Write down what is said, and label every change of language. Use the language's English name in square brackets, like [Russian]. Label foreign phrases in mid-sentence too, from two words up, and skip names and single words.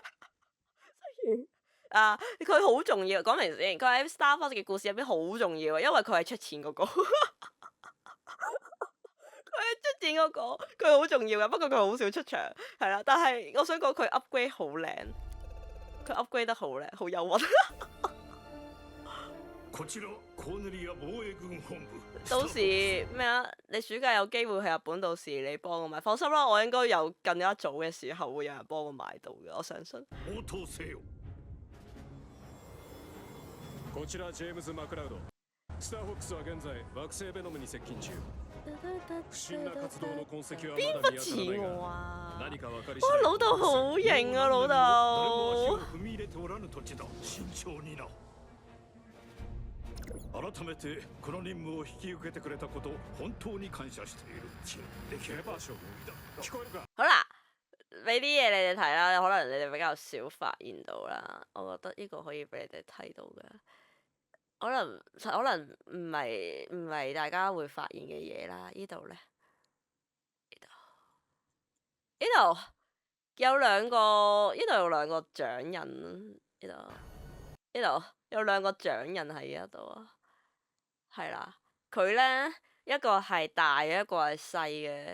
[Cantonese] 啊，佢好重要，講明先，佢喺 Star Fox 嘅故事入邊好重要啊，因為佢係出錢嗰個，佢係出錢嗰個，佢好重要嘅，不過佢好少出場，係啦。但係我想講佢 upgrade 好靚，佢 upgrade 得好靚，好憂鬱。 [Japanese] こちらコーネリア防衛軍本部。 [Cantonese] 到時咩啊？你暑假有機會去日本，到時你幫我買，放心啦，我應該有近一早嘅時候會有人幫我買到嘅，我相信。 [Japanese] 応答せよ。こちらジェームズ・マクラウド。スターフォックスは現在惑星ベノムに接近中。不審な活動の痕跡は [Cantonese] 邊 [Japanese] まだ見 [Cantonese] 忽似 [Japanese] 当たらない [Cantonese] 我 [Japanese] が、 [Cantonese] 啊？ [Japanese] 何か分かり [Cantonese] 哇，老豆好型啊，老 [Japanese] 誰も足を [Cantonese] 豆。 [Japanese] 踏み入れておらぬ土地だ。慎重にな。改めてこの任務を引き受けてくれたこと本當に感謝している。できれば將軍聞こえるか？ [Cantonese] 好啦，俾啲嘢你哋睇啦，可能你哋比較少發現到啦。我覺得呢個可以俾你哋睇到嘅，可能唔係大家會發現嘅嘢啦。呢度咧，呢度有兩個掌印，呢度有兩個掌印喺呢度啊，係啦，佢咧一個係大嘅，一個係細嘅。